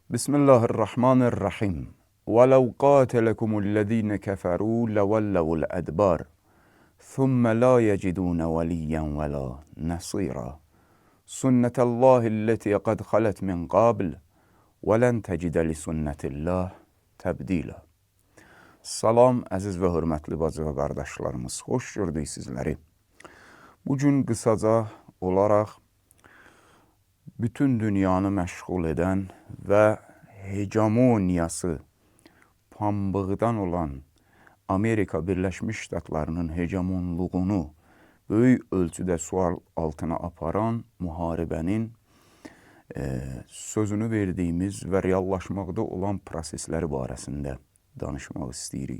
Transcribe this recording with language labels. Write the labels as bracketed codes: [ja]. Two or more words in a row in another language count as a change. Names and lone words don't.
[ar] Bismillahirrahmanirrahim. وَلَوْ قَاتَلَكُمُ الَّذ۪ينَ كَفَرُوا لَوَلَّوُا الْأَدْبَارِ ثُمَّ لَا يَجِدُونَ وَلِيًّا وَلَا نَصِيرًا سُنَّةَ اللّٰهِ الَّتِي قَدْ خَلَتْ مِنْ قَبْلِ وَلَنْ تَجِدَ لِسُنَّةِ اللّٰهِ تَبْدِيلًا. [az] Salam, əziz və hörmətli bacı və qardaşlarımız, xoş gördük sizləri. Bugün qısaca olaraq bütün dünyanı məşğul edən və hegemoniyası pambıqdan olan Amerika Birləşmiş Ştatlarının hegemonluğunu böyük ölçüdə sual altına aparan müharibənin sözünü verdiyimiz və reallaşmaqda olan prosesləri barəsində danışmaq istəyirik.